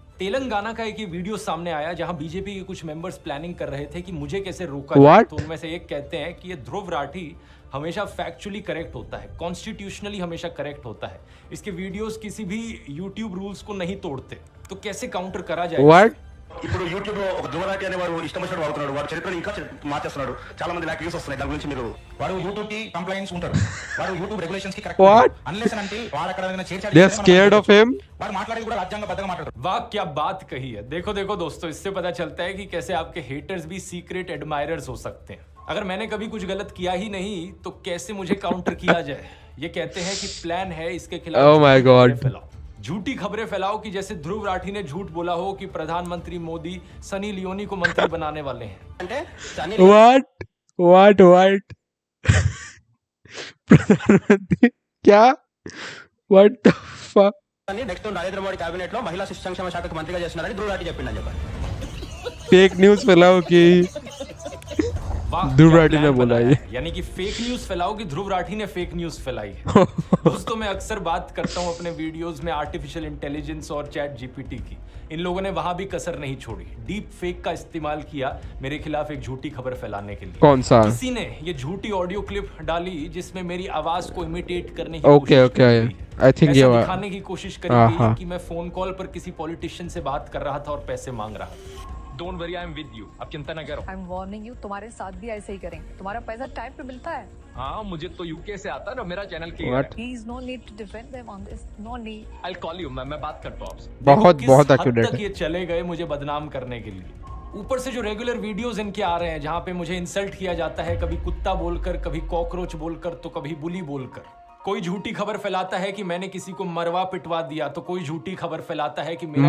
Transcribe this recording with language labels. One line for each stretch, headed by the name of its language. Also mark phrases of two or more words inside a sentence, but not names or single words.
Hindi: तेलंगाना का एक वीडियो सामने आया जहां बीजेपी के कुछ मेंबर्स प्लानिंग कर रहे थे कि मुझे कैसे रोका जाए। तो उनमें से एक कहते हैं कि ये ध्रुव राठी हमेशा
English: factually correct
Hindi: होता है, कॉन्स्टिट्यूशनली हमेशा करेक्ट होता है, इसके वीडियोस किसी भी यूट्यूब रूल्स को नहीं तोड़ते, तो कैसे काउंटर करा जाए?
English: What?
Telugu: ఇప్పుడు యూట్యూబ్ లో ఒక ధ్రువరాటి అనే వాడు ఇష్టం వచ్చినట్టు వాడుతున్నాడు. వాడు చరిత్రను ఇంకా మార్చేస్తున్నాడు. చాలా మంది నాకు వ్యూస్ వస్తున్నాయి. దాని గురించి మీరు వాడు యూట్యూబ్ కి కంప్లైంట్స్ ఉంటారు. వాడు యూట్యూబ్ రెగ్యులేషన్స్ కి కరెక్ట్
English: What?
Telugu: అన్లెస్ అంటే వాడు అక్కడ ఏదైనా చేర్చాడు.
English: They are scared of him?
Telugu: వాడు మాట్లాడేది కూడా రాజ్యాంగబద్ధంగా మాట్లాడతాడు.
Hindi: वाह क्या बात कही है। देखो देखो दोस्तों, इससे पता चलता है कि कैसे आपके हेटर्स भी
English: secret admirers
Hindi: हो सकते हैं। अगर मैंने कभी कुछ गलत किया ही नहीं तो कैसे मुझे काउंटर किया जाए? ये कहते हैं कि प्लान है इसके खिलाफ।
English: Oh my God.
Hindi: झूठी खबरें फैलाओ कि जैसे ध्रुव राठी ने झूठ बोला हो कि प्रधानमंत्री मोदी सनी लियोनी को मंत्री बनाने वाले हैं।
Telugu: అంటే సన్నీ
English: what
Hindi: प्रधानमंत्री क्या
English: what the fuck
Telugu: లియోని నెక్స్ట్ నరేంద్ర మోడీ కేబినెట్ లో మహిళా శిశు సంక్షేమ శాఖకు మంత్రిగా చేస్తున్నారని ధ్రువ్ రాఠీ చెప్పిందని చెప్పారు.
English: fake news
Hindi: फैलाओ कि वाह, ध्रुव क्या राठी ने प्लान बोला बनाया ये। है। यानी कि
English: fake news
Hindi: फैलाओ कि ध्रुव राठी ने
English: fake news
Hindi: फैलाई है। दोस्तों मैं अक्सर बात करता हूं अपने वीडियोस में
English: artificial intelligence
Hindi: और चैट जीपीटी की। इन लोगों ने वहां भी कसर नहीं छोड़ी,
English: deep fake
Hindi: का इस्तेमाल किया मेरे खिलाफ एक झूठी खबर फैलाने के लिए। कौन सा? किसी ने ये झूठी
English: audio clip
Hindi: डाली जिसमें मेरी आवाज को इमिटेट करने की ओके कोशिश ओके करी गई है।
English: I think
Hindi: ये ऐसा हुआ। दिखाने की कोशिश करी हाँ, गई हाँ। है कि मैं
English: phone call
Hindi: पर किसी पॉलिटिशियन से बात कर रहा था और पैसे मांग रहा था।
English: don't worry, I am with you,
Hindi: आप चिंता न करो।
English: I am warning you,
Hindi: तुम्हारे साथ भी ऐसे ही करेंगे। तुम्हारा पैसा टाइम पे मिलता है। हाँ, मुझे तो यूके से आता है ना, मेरा चैनल क्लियर
English: What?
Hindi: है।
English: Please no need to defend them on this, no need. I call you,
Hindi: मैं बात करता हूँ आपसे। बहुत किस बहुत हद एक्यूरेट तक है। ये चले गए मुझे बदनाम करने के लिए। ऊपर से जो
English: regular videos
Hindi: इनके आ रहे हैं जहां पे मुझे इंसल्ट किया जाता है, कभी कुत्ता बोलकर, कभी कॉकरोच बोलकर, तो कभी बुली बोलकर। कोई झूठी खबर फैलाता है कि मैंने किसी को मरवा पिटवा दिया, तो कोई झूठी खबर फैलाता है कि मेरा